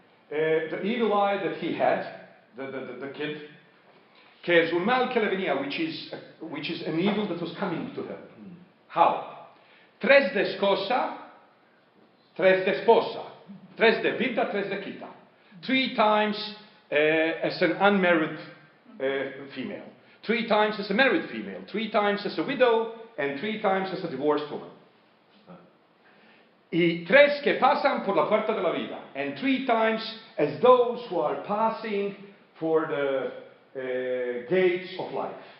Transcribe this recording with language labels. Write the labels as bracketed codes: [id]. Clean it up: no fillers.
[en] The evil eye that he had, the kid, [lad] que es un mal que le venía, [en] which is an evil that was coming to him. How? [lad] Tres de esposa, tres de esposa, tres de vida, tres de quita. [en] 3 times as an unmarried female, 3 times as a married female, 3 times as a widow, and 3 times as a divorced woman. [lad] Y tres que pasan por la puerta de la vida, [en] and 3 times as those who are passing for the gates of life.